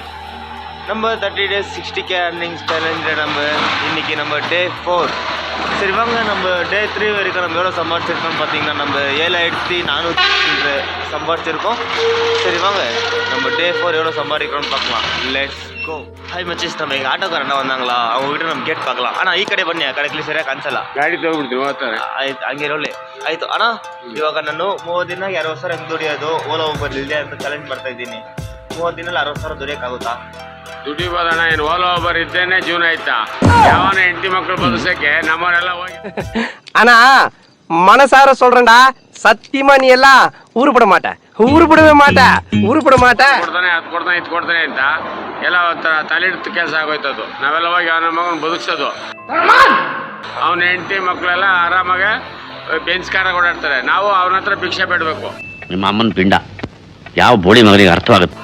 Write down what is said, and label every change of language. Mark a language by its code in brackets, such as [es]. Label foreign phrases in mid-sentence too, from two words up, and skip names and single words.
[ta] நம்ம [en] 30 days 60K earnings challenge [ta] நம்ம இன்னைக்கு நம்ம டே 4. சரி வாங்க நம்ம டே 3 வரைக்கும் நம்ம எவ்வளோ சம்பாதிச்சிருக்கோம்னு பார்த்தீங்கன்னா நம்ம 7400 சம்பாதிச்சிருக்கோம். சரி வாங்க நம்ம டே 4 எவ்வளோ சம்பாதிக்கிறோம்னு பார்க்கலாம். [en] Let's go. [ta] ஹாய் மச்சீஸ், நம்ம எங்கள் ஆட்டோக்காரர் என்ன வந்தாங்களா, அவங்க கிட்ட நம்ம கேட் பார்க்கலாம். [kn] ஆனால் ಈ ಕಡೆ ಬನ್ನಿ, ಆ ಕಡೆ ಸರಿಯಾಗಿ ಕಾಣಿಸಲ್ಲ. ಗಾಡಿ ತಗೊಂಡ್ಬಿಡ್ತೀವಿ ಹೋಗ್ತಾರೆ. ಆಯ್ತು ಹಂಗೆ ರೋಲೆ ಆಯಿತು. ಅಣ್ಣ ಇವಾಗ ನಾನು 30 ದಿನ 20,000 ಹೆಂಗೆ ದುಡಿಯೋದು ಓಲಾ ಊಬರ್ ಇಲ್ಲದೆ ಅಂತ ಚಾಲೆಂಜ್ ಮಾಡ್ತಾ ಇದ್ದೀನಿ. 30 ದಿನಲ್ಲಿ 60,000 ದುಡಿಯೋಕ್ಕಾಗುತ್ತಾ? ದುಡಿಬೋದಣ್ಣ. ಏನು ಓಲೋ ಒಬ್ಬರು ಇದ್ದೇನೆ ಜೀವನ ಆಯ್ತಾ ಯಾವನ ಹೆಂಡತಿ ಮಕ್ಕಳು ಬದುಸಕ್ಕೆ ನಮ್ಮವರೆಲ್ಲ ಹೋಗಿ. [ta] அண்ணா மனசார சொல்றேன்டா, சத்தியமா நீ எல்லாம் உருப்பட மாட்ட, உருப்படவே மாட்ட, உருப்பட மாட்ட. [kn] ಕೊಡ್ತಾನೆ ಅದು ಕೊಡ್ತಾನೆ ಇದು ಕೊಡ್ತಾನೆ ಅಂತ ಎಲ್ಲ ಒಂಥರ ತಲೆಹಿಡಿದು ಕೆಲಸ ಆಗೋಯ್ತದು. ನಾವೆಲ್ಲ ಹೋಗಿ ಅವನ ಮಗನ ಬದುಕ್ಸೋದು. ಅವನ ಹೆಂಡತಿ ಮಕ್ಕಳೆಲ್ಲ ಆರಾಮಾಗ ಬೆಂಚ್ ಕಾರ ಓಡಾಡ್ತಾರೆ. ನಾವು ಅವನ ಹತ್ರ ಭಿಕ್ಷೆ ಬೇಡಬೇಕು. ನಿಮ್ಮ ಅಮ್ಮನ ಪಿಂಡ ಯಾವ ಬೋಳಿ ಮಗನಿಗೆ ಅರ್ಥವಾಗುತ್ತೆ